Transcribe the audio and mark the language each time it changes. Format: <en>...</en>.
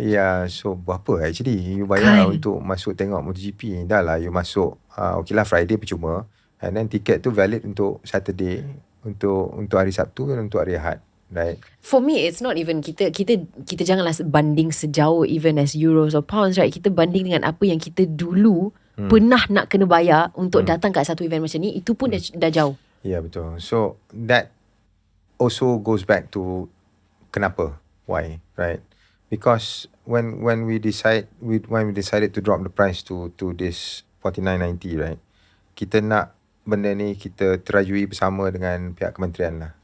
<ms>Yeah, so berapa actually you bayar untuk masuk tengok MotoGP? Dah lah you masuk okay lah Friday percuma,</ms> <en>and then</en> <ms>tiket tu valid untuk Saturday, untuk hari Sabtu dan untuk hari Ahad, right?</ms> <en>For me it's not even</en> <ms>kita janganlah banding sejauh</ms> <en>even as euros or pounds, right?</en> <ms>Kita banding dengan apa yang kita dulu pernah nak kena bayar untuk datang kat satu event macam ni, itu pun dah jauh. Yeah, betul.</ms> <en>So that also goes back to</en> <ms>kenapa,</ms> <en>why, right? Because when we decided to drop the price to this 49.90, right?</en> <ms>Kita nak benda ni kita terajui bersama dengan pihak kementerian lah.</ms>